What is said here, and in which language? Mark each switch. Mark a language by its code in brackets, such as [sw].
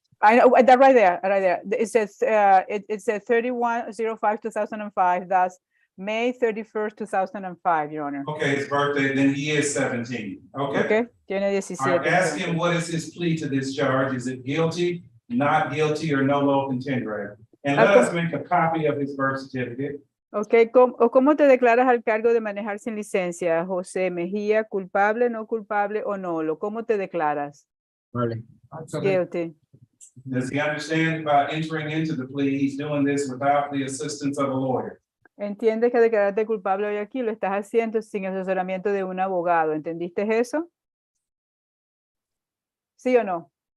[en] I know that right there, right there. It says 31/05/2005. That's May 31st, 2005, Your Honor. Okay, his birthday, then he is 17. Okay. [es] Okay, tiene [en] All [es] 17. [en] right, ask him [es] entonces. [en] what is his plea to this charge? Is it guilty, not guilty, or no low contender? And let us make a copy of his birth certificate. [es] Ok, ¿cómo te declaras al cargo de manejar sin licencia, José Mejía? ¿Culpable, no culpable o nolo? ¿Cómo te declaras? Vale. [en] Guilty. Does he understand by entering into the plea, he's doing this without the assistance of a lawyer? [es] ¿Entiendes que declararte culpable hoy aquí lo estás haciendo sin asesoramiento de un abogado? ¿Entendiste eso? ¿Sí o no?